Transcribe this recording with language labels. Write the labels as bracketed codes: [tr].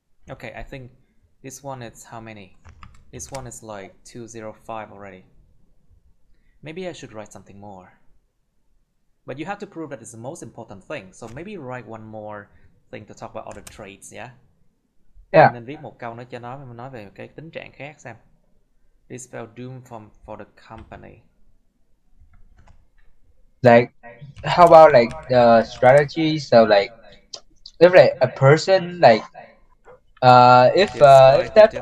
[en] Okay, I think this one is how many? This one is like 205 already. Maybe I should write something more. But you have to prove that it's the most important thing. So maybe write one more thing to talk about other traits, yeah? Yeah. [vi] Nên viết một câu nữa cho nói về cái tính trạng khác xem. [en] This spell doom for the company. Like, how about like the strategy? So like, if like a person like, if that